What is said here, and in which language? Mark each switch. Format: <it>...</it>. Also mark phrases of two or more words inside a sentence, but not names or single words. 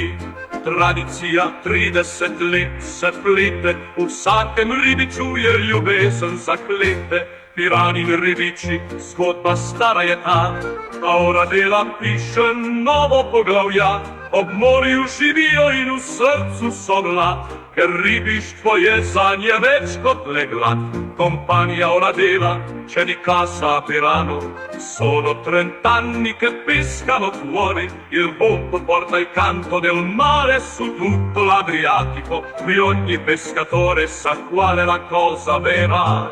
<sl>Tradicija 30 let se plete, v vsakem ribiču je ljubezen zaklete. Pirani in ribiči, zgodba stara je ta, a ora dela piše novo poglavja. Ob morju živijo in v srcu so glad, ker ribištvo je zanje več kot le glad.</sl> <it>Compagnia ora dela, c'è di casa a Pirano, sono 30 anni che pescano fuori, il boto porta il canto del mare su tutto l'Adriatico, qui ogni pescatore sa qual è la cosa vera.</it>